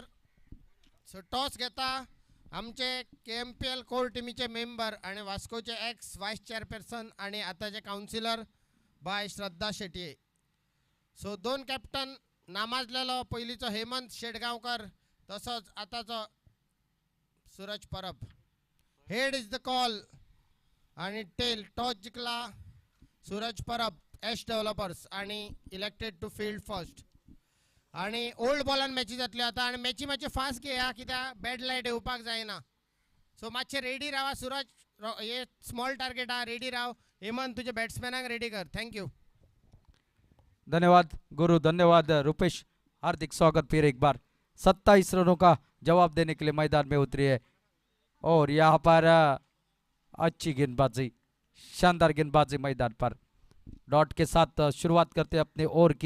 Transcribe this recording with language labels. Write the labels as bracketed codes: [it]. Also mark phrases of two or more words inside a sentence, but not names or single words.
[kok] सो टॉस घेता आमचे KMPL कोर टीमीचे मेंबर आणि वास्कोचे [en] ex vice chairperson [kok] आणि आताचे काउन्सिलर बाय श्रद्धा शेटये. सो दोन कॅप्टन नामाजलेलो पयलींचो हेमंत शेटगांवकर तसोच आताचो सूरज परब. [en] Head is the call आणि टेल टॉस जिंकला सूरज परब एश डेव्हलपर्स आणि elected to field first. [kok] आणि ओल्ड बॉलान मॅची जातली आता आणि मॅची मातशे फास्ट घेया कित्याक [en] bad light [kok] येवपाक जायना. सो मातशे रेडी रावा सूरज. हे [en] small target [kok] हा रेडी राव. हेमंत तुझे बॅट्समॅनाक रेडी कर. थँक्यू. [hi] धन्यवाद गुरु, धन्यवाद रुपेश, हार्दिक स्वागत फिर एक बार। 27 रनों का जवाब देने के लिए मैदान में उतरी है और यहाँ पर अच्छी गेंदबाजी, शानदार गेंदबाजी मैदान पर। डॉट के साथ शुरुआत करते हैं अपने ओवर की।